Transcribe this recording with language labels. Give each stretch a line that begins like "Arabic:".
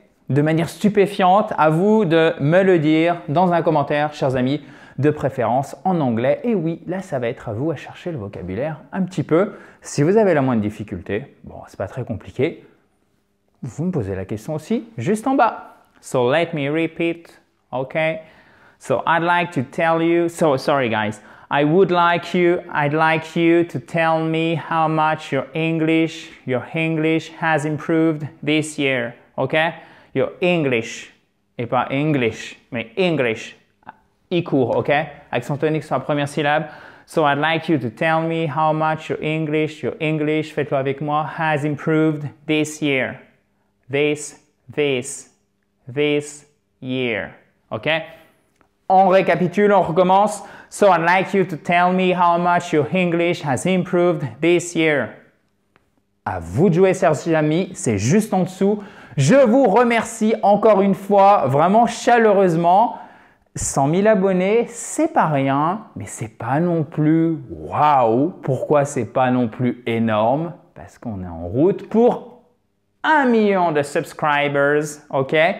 French: De manière stupéfiante. À vous de me le dire dans un commentaire, chers amis, de préférence en anglais. Et oui, là, ça va être à vous à chercher le vocabulaire un petit peu. Si vous avez la moindre difficulté, bon, c'est pas très compliqué, vous me posez la question aussi juste en bas.
English: So let me repeat, okay? So I'd like to tell you, sorry guys, I'd like you to tell me how much your English has improved this year, okay? Your English,
French: et pas
English: English,
French: mais
English: English, I court, ok?
French: Accent tonique sur la première syllabe.
English: So I'd like you to tell me how much your English,
French: faites-le avec moi,
English: has improved this year. This year, ok?
French: On récapitule, on recommence.
English: So I'd like you to tell me how much your English has improved this year.
French: À vous de jouer, chers amis, c'est juste en dessous. Je vous remercie encore une fois, vraiment chaleureusement. 100 000 abonnés, c'est pas rien, mais c'est pas non plus waouh. Pourquoi c'est pas non plus énorme? Parce qu'on est en route pour 1 million de subscribers, ok?